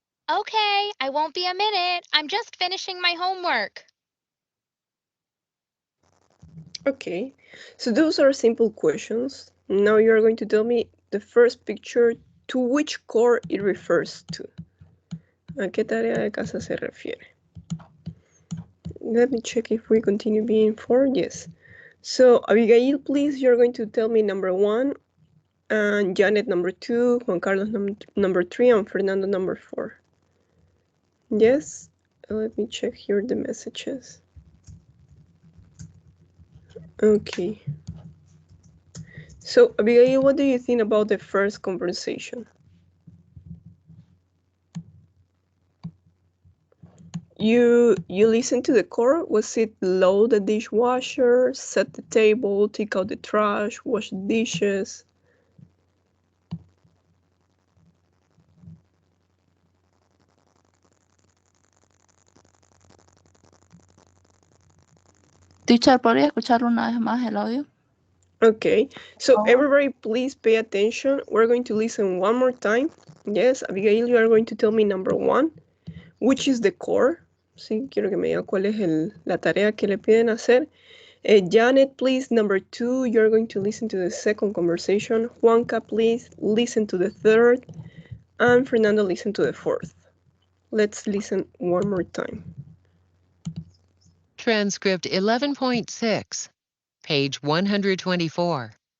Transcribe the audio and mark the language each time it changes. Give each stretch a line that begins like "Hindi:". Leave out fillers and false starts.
English: Okay, I won't be a minute. I'm just finishing my homework. Okay. So those are simple questions. Now you're going to tell me the first picture, to which core it refers to.
Spanish: ¿A qué tarea de casa se refiere?
English: Let me check if we continue being 4. Yes. So Abigail, please, you're going to tell me number 1, and Janet number 2, Juan Carlos number 3, and Fernando number 4. Yes? Let me check here the messages. Okay. So Abigail, what do you think about the first conversation? You listened to the core? Was it load the dishwasher, set the table, take out the trash, wash the dishes?
Spanish: Teacher, ¿podría escuchar una vez más el audio?
English: Okay, so Oh. everybody please pay attention. We're going to listen one more time. Yes, Abigail, you are going to tell me number 1, which is the core.
Spanish: Sí, quiero que me diga cuál es la tarea que le piden hacer.
English: Janet, please, number 2, you're going to listen to the second conversation. Juanca, please, listen to the third. And Fernando, listen to the fourth. Let's listen one more time. Transcript 11.6, page 124.